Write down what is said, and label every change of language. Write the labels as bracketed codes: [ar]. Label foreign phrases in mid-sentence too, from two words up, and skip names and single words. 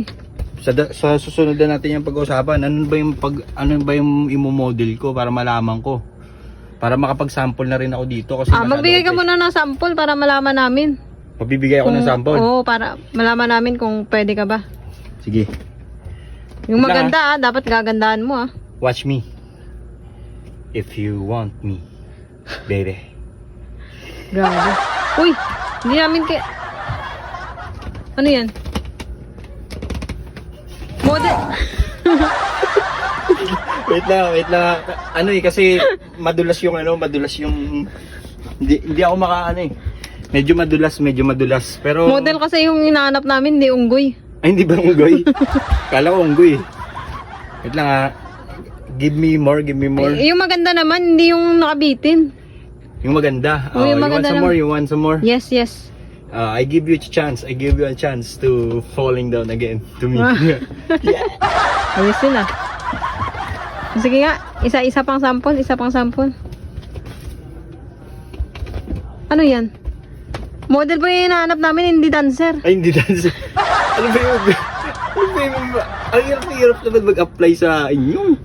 [tl] Sa susunod na natin yung pag-uusapan, ano ba yung imo-model ko para malaman ko? Para makapag-sample na rin ako dito kasi Magbigay ka muna ng sample para malaman namin. Mabibigay ako ng sample. Oo, para malaman namin kung pwede ka ba. Sige. Yung Wait lang, maganda dapat gagandahan mo ah. [en] Watch me. If you want me, baby. [tl] Grabe. Uy, hindi namin Ano yan? Model. wait lang. Ano eh, kasi madulas yung hindi ako makaano eh. Medyo madulas. Pero Model kasi yung hinahanap namin, hindi unggoy. ay, hindi ba unggoy? Kala ko unggoy. Wait lang ha. [en] Give me more. [tl] Yung maganda naman, hindi yung nakabitin. Yung maganda. Oh, yung [en] you [tl] maganda [en] want some more? Yes. I give you a chance. to falling down again to me. [tl] Ayos yun ah. Sige nga, isa pang sample, isa pang sample. Ano yan? Model ba yung hinahanap namin, hindi dancer? Ay, hindi dancer. Ano ba yung... Ang hirap naman mag-apply sa inyo.